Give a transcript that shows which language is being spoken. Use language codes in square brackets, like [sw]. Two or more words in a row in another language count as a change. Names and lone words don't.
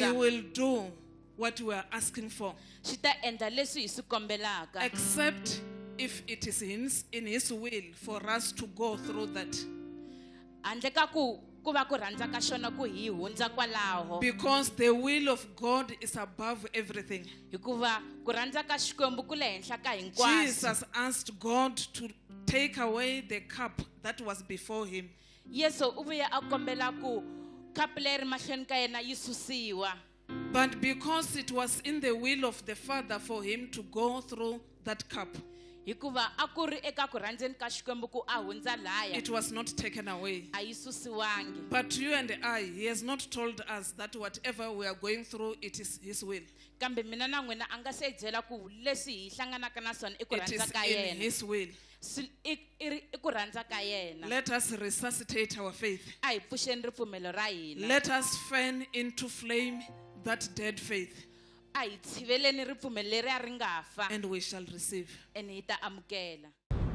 [ts] tshembisa. [en] will do what we are asking for, [ts] Xi ta endla leswi hi swi kombelaka. [en] except if it is in His will for us to go through that. [ts] Handle ka ku va ku rhandza ka xona ku hi hundza kwalaho. [en] Because the will of God is above everything. [ts] Hikuva ku rhandza ka Xikwembu ku le henhla ka hinkwaswo. [en] Jesus asked God to take away the cup that was before Him. [ts] Yesu u vuye a kombela ku kapu leri mahlweni ka yena yi susiwa. [en] But because it was in the will of the Father for Him to go through that cup, [ts] Hikuva a ku ri eka ku rhandzeni ka Xikwembu ku a hundza laya. [en] it was not taken away. [ts] A yi susiwangi. [en] But you and I, He has not told us that whatever we are going through, it is His will. [ts] Kambe mina na n'wina a nga se byela ku leswi hi hlanganaka na swona i ku [en] It [ts] rhandza [en] is [ts] ka [en] in [ts] yena. [en] His will. [ts] I ku rhandza ka yena. [en] Let us resuscitate our faith. [ts] A hi pfuxeni ripfumelo ra hina. [en] Let us fan into flame that dead faith, [ts] A hi tshiveleni ripfumelo leri a ri nga fa. [en] and we shall receive. [ts] Ene hi ta amukela.